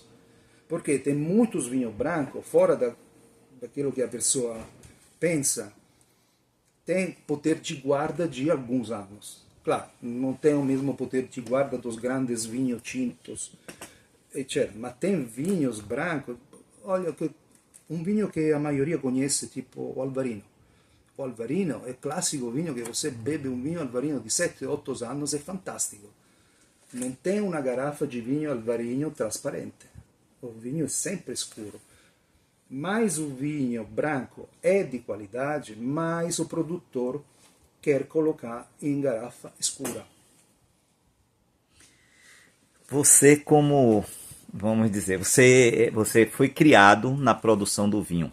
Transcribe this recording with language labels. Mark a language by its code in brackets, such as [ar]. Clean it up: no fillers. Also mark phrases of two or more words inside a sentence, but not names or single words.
[pt] Porque tem muitos vinhos brancos, fora daquilo que a pessoa pensa, tem poder de guarda de alguns anos. Claro, não tem o mesmo poder de guarda dos grandes vinhos tintos, etc. Mas tem vinhos brancos, olha, um vinho que a maioria conhece, tipo o Alvarino. [it] O Alvarino è classico vinho che [pt] você bebe [it] un vinho Alvarino di 7-8 anni, è fantastico. Non tem una garrafa di vinho Alvarino trasparente. [pt] O vinho [it] è sempre scuro. [pt] Mais o vinho branco é de qualidade, mais o produtor quer colocar em garrafa escura. Você como, vamos dizer, você foi criado na produção do vinho.